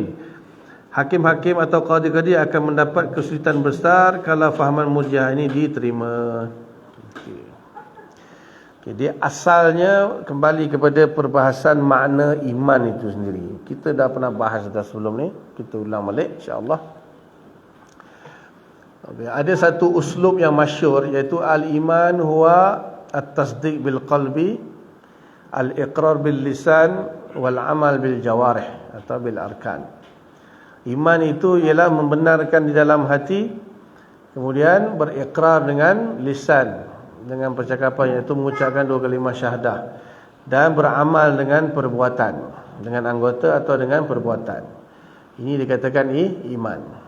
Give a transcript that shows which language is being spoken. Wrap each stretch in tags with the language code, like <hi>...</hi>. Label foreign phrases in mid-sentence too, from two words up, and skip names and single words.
<ms>Hakim-hakim atau qadi-qadi akan mendapat kesulitan besar kalau fahaman Murji'ah ini diterima. Jadi asalnya kembali kepada perbahasan makna iman itu sendiri. Kita dah pernah bahas dah sebelum ni, kita ulang balik</ms> <ar>إن شاء الله.</ar> <ms>Okay. Ada satu uslub yang masyhur, iaitu</ms> <ar>الإيمان هو التصديق بالقلب، الإقرار باللسان، والعمل بالجوارح atau بالأركان.</ar> <ms>Iman itu ialah membenarkan di dalam hati, kemudian berikrar dengan lisan, dengan percakapan, iaitu mengucapkan 2 kalimah syahadah, dan beramal dengan perbuatan, dengan anggota atau dengan perbuatan. Ini dikatakan iman.</ms>